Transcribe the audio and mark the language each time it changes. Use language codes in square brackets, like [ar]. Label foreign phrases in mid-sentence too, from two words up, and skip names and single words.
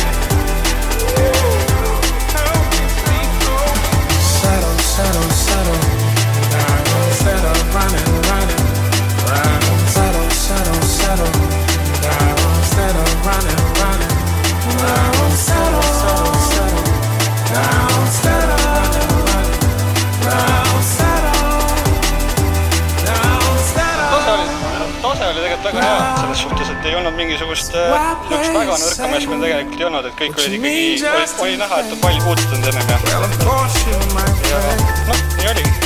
[en] Settle down, instead of running. Settle down, instead of running. Settle down, instead of [et] Tase oli tegelikult väga hea, selles suhtes, et ei olnud mingisugust üks väga nõrka meeskond tegelikult ei olnud, et kõik olid ikkagi, oli näha, et on palju puudutanud ennem ja noh, nii oligi.